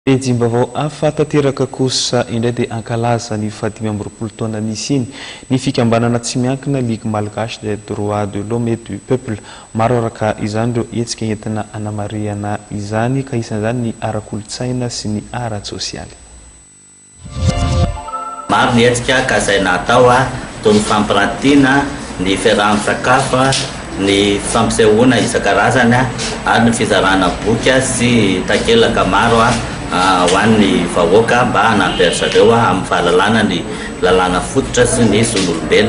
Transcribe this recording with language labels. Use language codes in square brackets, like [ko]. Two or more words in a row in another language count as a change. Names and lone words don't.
[mg] Ejimbavao afa tanteraka kosa indray dia ankalaza ny 520 taona nisiny ny fikambanana tsy miankina Ligue Malgache des droits de l'homme et du peuple. Maro araka izany ireo hetsika entina hanamariana izany ka isan'izany ny ara-kolotsaina sy ny ara-tsosialy. Maro ny hetsika ka izay natao toy ny fampirantiana, ny fiaraha-misakafo, ny fampisehoana isan-karazany ary ny fizarana boky sy takelaka maro ho an'ny vahoaka mba hanampy zareo amin'ny fahalalana ny lalàna fototra sy ny zon'olombelona.